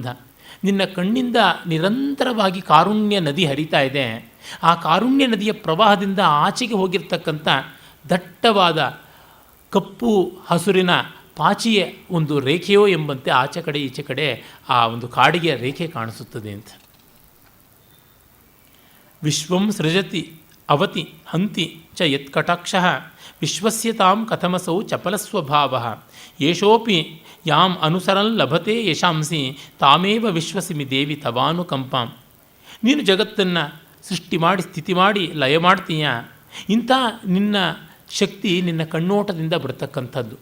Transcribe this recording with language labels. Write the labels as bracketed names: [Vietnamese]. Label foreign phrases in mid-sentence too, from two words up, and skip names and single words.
[Kannada] ನಿನ್ನ ಕಣ್ಣಿಂದ ನಿರಂತರವಾಗಿ ಕಾರುಣ್ಯ ನದಿ ಹರಿತಾ ಇದೆ. ಆ ಕಾರುಣ್ಯ ನದಿಯ ಪ್ರವಾಹದಿಂದ ಆಚೆಗೆ ಹೋಗಿರ್ತಕ್ಕಂಥ ದಟ್ಟವಾದ ಕಪ್ಪು ಹಸುರಿನ ಪಾಚಿಯ ಒಂದು ರೇಖೆಯೋ ಎಂಬಂತೆ ಆಚೆ ಕಡೆ ಈಚೆ ಕಡೆ ಆ ಒಂದು ಕಾಡಿಗೆ ರೇಖೆ ಕಾಣಿಸುತ್ತದೆ ಅಂತ. [Sanskrit] ವಿಶ್ವಂ ಸೃಜತಿ ಅವತಿ ಹಂತಿ ಚ ಯತ್ಕಟಾಕ್ಷಃ ವಿಶ್ವಸ್ಯತಾಂ ಕಥಮಸೌ ಚಪಲಸ್ವಭಾವಃ ಯೇಷೋಪಿ ಯಾಂ ಅನುಸರನ್ ಲಭತೆ ಯಶಾಂಸಿ ತಾಮೇವ ವಿಶ್ವಸಿಮಿ ದೇವಿ ತವಾನುಕಂಪಾಂ. [Kannada] ನೀನು ಜಗತ್ತನ್ನು ಸೃಷ್ಟಿ ಮಾಡಿ ಸ್ಥಿತಿ ಮಾಡಿ ಲಯ ಮಾಡ್ತೀಯ. ಇಂಥ ನಿನ್ನ ಶಕ್ತಿ ನಿನ್ನ ಕಣ್ಣೋಟದಿಂದ ಬರ್ತಕ್ಕಂಥದ್ದು.